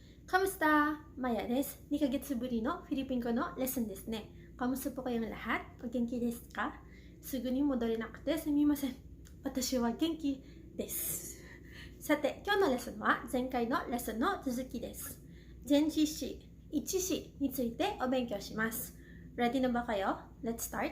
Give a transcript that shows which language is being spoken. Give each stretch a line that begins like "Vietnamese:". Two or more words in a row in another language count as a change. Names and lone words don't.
Japanese: Kamusta? Maya です。2ヶ月ぶりのフィリピン語のレッスンですね。
Filipino: Kamusta po kayong lahat?
Japanese: お元気ですか? すぐに戻れなくてすみません。私は元気です。さて、今日のレッスンは前回のレッスンの続きです。前置詞、一詞についてお勉強します。Ready なばかよ
English: Let's start.